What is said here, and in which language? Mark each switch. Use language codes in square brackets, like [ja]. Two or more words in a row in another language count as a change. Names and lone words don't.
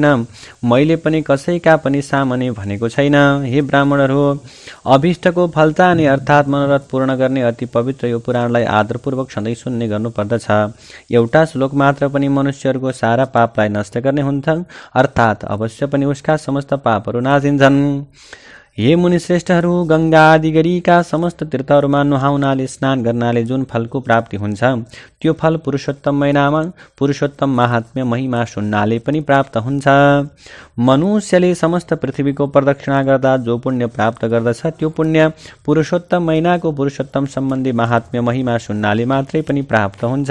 [ne] मैले पनि कसैका पनि सामान्य भनेको छैन। हे ब्राह्मणहरू, अभिष्टको फल चाहने अर्थात् मनोरथ पूर्ण गर्ने अति पवित्र यो पुराणलाई आदरपूर्वक सधैँ सुन्ने गर्नुपर्दछ। एउटा श्लोक मात्र पनि मनुष्यहरूको सारा पापलाई नष्ट गर्ने हुन्छ अर्थात् अवश्य पनि उसका समस्त पापहरू नासिन्छन्। हे मुनिश्रेष्ठहरू, गंगा आदि गरीका समस्त तीर्थहरूमा नुहाउनाले स्नान गर्नाले जुन फलको प्राप्ति हुन्छ त्यो फल पुरुषोत्तम महिनामा पुरुषोत्तम महात्म्य महिमा सुन्नाले पनि प्राप्त हुन्छ। मनुष्यले समस्त पृथ्वीको प्रदक्षिणा गर्दा जो पुण्य प्राप्त गर्दछ त्यो पुण्य पुरुषोत्तम महिनाको पुरुषोत्तम सम्बन्धी महात्म्य महिमा सुन्नाले मात्रै पनि प्राप्त हुन्छ।